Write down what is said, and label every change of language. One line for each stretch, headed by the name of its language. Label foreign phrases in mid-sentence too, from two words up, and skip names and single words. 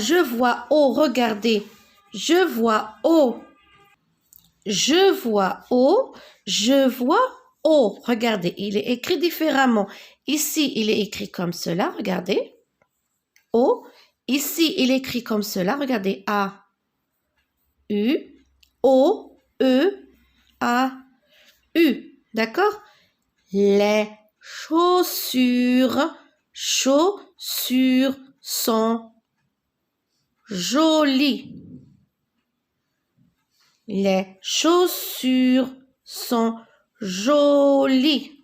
French: Je vois O, regardez. Je vois O. Je vois O. Je vois O. Regardez, il est écrit différemment. Ici, il est écrit comme cela, regardez. O. Ici, il est écrit comme cela, regardez. A. U. O. E. A. U. D'accord? Les chaussures sont jolies. Les chaussures sont jolies.